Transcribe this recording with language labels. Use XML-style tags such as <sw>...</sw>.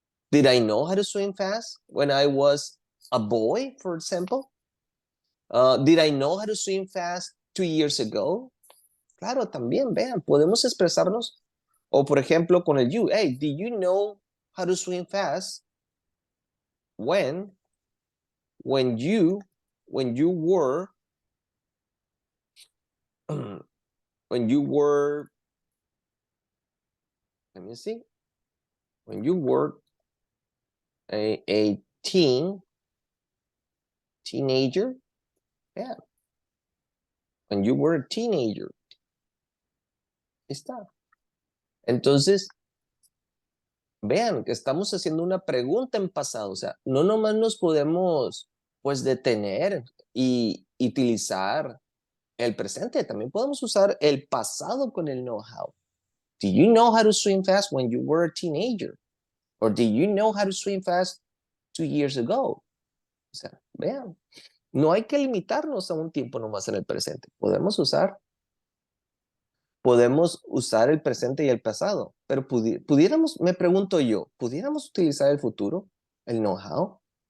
<en>Did I know how to swim fast when I was a boy, for example? Did I know how to swim fast 2 years ago?</en> <es>Claro, también, vean, podemos expresarnos. O por ejemplo, con el you.</es> <en>Hey, did you know how to swim fast when you were when you were, let me see, when you were a teenager? Yeah, when you were a teenager.</en> <es>Está. Entonces, vean que estamos haciendo una pregunta en pasado, o sea, no nomás nos podemos pues detener y utilizar el presente, también podemos usar el pasado con el know-how.</es> <en>Do you know how to swim fast when you were a teenager? Or do you know how to swim fast 2 years ago?</en> <es>O sea, vean, no hay que limitarnos a un tiempo nomás en el presente. Podemos usar el presente y el pasado, pero pudiéramos, me pregunto yo, ¿pudiéramos utilizar el futuro, el know-how?</es>